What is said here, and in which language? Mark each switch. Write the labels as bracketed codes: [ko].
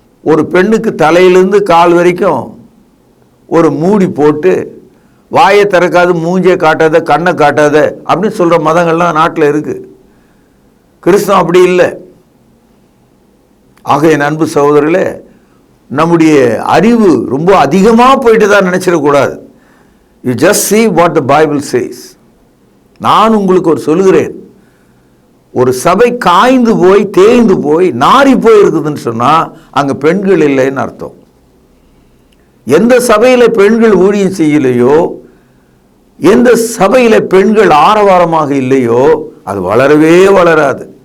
[ta] ஒரு பெண்ணுக்கு தலையிலிருந்து கால் வரைக்கும் ஒரு மூடி போட்டு வாயை திறக்காது, மூஞ்சியை காட்டாத, கண்ணை காட்டாத அப்படின்னு சொல்கிற மதங்கள்லாம் நாட்டில் இருக்குது. கிறிஸ்தவம் அப்படி இல்லை. ஆக என் அன்பு சகோதரர்களே, நம்முடைய அறிவு ரொம்ப அதிகமாக போயிட்டு தான் நினச்சிடக்கூடாது. [en] You just see what the Bible says. [ta] நான் உங்களுக்கு ஒரு சொல்லுகிறேன், ஒரு சபை காய்ந்து போய் தேய்ந்து போய் நாரி போய் இருக்குதுன்னு சொன்னால் அங்கே பெண்கள் இல்லைன்னு அர்த்தம். எந்த சபையில் பெண்கள் ஊழியம் செய்யலையோ, எந்த சபையில் பெண்கள் ஆரவாரமாக இல்லையோ அது வளரவே வளராது.